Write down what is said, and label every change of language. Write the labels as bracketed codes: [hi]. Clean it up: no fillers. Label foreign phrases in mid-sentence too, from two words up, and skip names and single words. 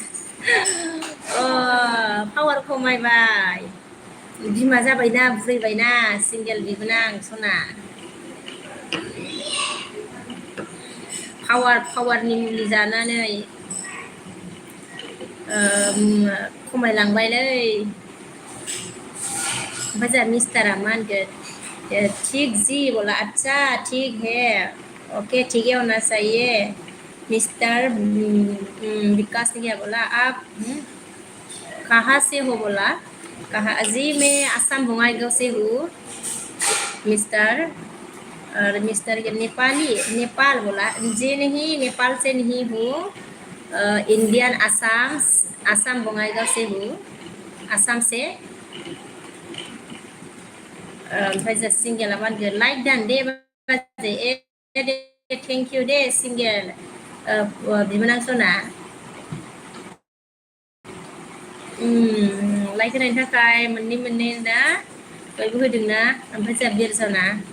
[brx] पावार खमायबाय बिमा जाबायना बुरैबायना सिंगेल बिबोनां सना पावारनि मुलि जानानै खमायलांबायलै ओमफ्राय जोंहा मिस्टारा मा [hi] होनगोन ठीक जी बोला अच्छा ठीक है ओके ठीक है होना चाहिए मिस्टर विकास ने क्या बोला आप कहाँ से हो बोला कहा जी मैं आसाम बंगाईगांव से हूँ मिस्टर और मिस्टर के नेपाली नेपाल बोला जे नहीं नेपाल से नहीं हूँ इंडियन आसाम आसाम बंगाईगांव से हूँ आसाम से [brx] ओमफ्राय जा सिंगेला मा होनगोन लाइक दान दे बाजै दे [en] thank you [brx] दे सिंगेल बिबोनां सना लाइक होनायनि थाखाय मोननै मोननै ना बयबो होदोंना ओमफ्राय जा बिरसना